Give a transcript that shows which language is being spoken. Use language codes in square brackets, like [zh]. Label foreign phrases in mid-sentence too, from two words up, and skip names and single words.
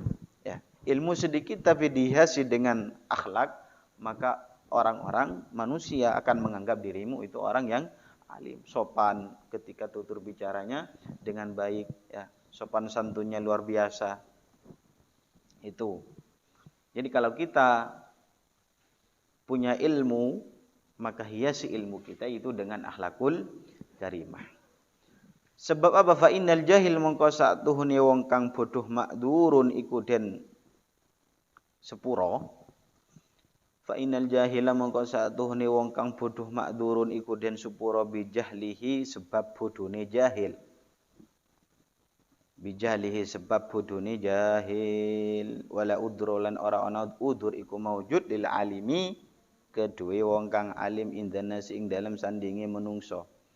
[id] Ilmu sedikit tapi dihiasi dengan akhlak, maka orang-orang manusia akan menganggap dirimu itu orang yang alim, sopan ketika tutur bicaranya dengan baik, ya, sopan santunnya luar biasa. Itu. Jadi kalau kita punya ilmu, maka hiasi ilmu kita itu dengan [ar] akhlakul karimah. [id] Sebab apa? [ar] Fa innal jahil [jv] mongko satuhune wong kang bodoh makdurun iku den sepuro. [ar] Fa innal jahila [jv] mongko satuhune wong kang bodoh makdurun iku den sepuro bijahlihi sebab bodone jahil. Bijahlihi sebab bodone jahil, [ar] wala udrolan [jv] ora ana udur iku [ar] maujud lil alimi [jv] kedue wong kang alim indanas ing dalam sandinge menungso.